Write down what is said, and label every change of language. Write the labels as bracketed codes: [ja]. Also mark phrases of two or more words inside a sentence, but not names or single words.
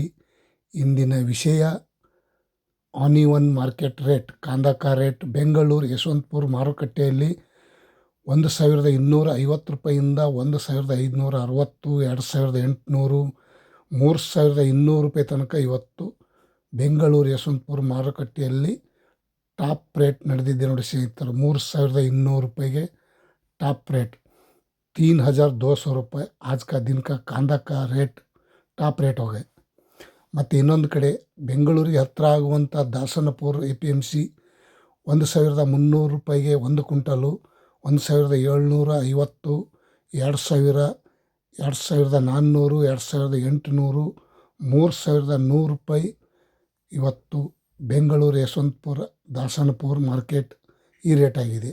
[kn] ಇಂದಿನ ವಿಷಯ [en] onion market rate, [kn] ಕಾಂದಕ ರೇಟ್ ಬೆಂಗಳೂರು ಯಶವಂತಪುರ ಮಾರುಕಟ್ಟೆಯಲ್ಲಿ 1,250 ರೂಪಾಯಿಂದ 1,560, 2,800, 3,200 ರೂಪಾಯಿ ತನಕ ಇವತ್ತು ಬೆಂಗಳೂರು ಯಶವಂತಪುರ ಮಾರುಕಟ್ಟೆಯಲ್ಲಿ [en] top rate [kn] ನಡೆದಿದೆ ನೋಡಿ ಸ್ನೇಹಿತರು. 3,200 ರೂಪಾಯಿಗೆ [en] top rate, [kn] 3,200 ರೂಪಾಯಿ [hi] आज का दिन का कांदा का रेट [en] top rate [kn] ಹೋಗಿದೆ. ಮತ್ತು ಇನ್ನೊಂದು ಕಡೆ ಬೆಂಗಳೂರಿಗೆ ಹತ್ತಿರ ಆಗುವಂಥ ದಾಸನಪುರ APMC 1,300 ರೂಪಾಯಿಗೆ 1 ಕ್ವಿಂಟಲು, 1,750, 2,000, 2,400, 2,800, 3,100 ರೂಪಾಯಿ ಇವತ್ತು ಬೆಂಗಳೂರು ಯಶವಂತಪುರ ದಾಸನಪುರ ಮಾರ್ಕೆಟ್ ಈ ರೇಟ್ ಆಗಿದೆ.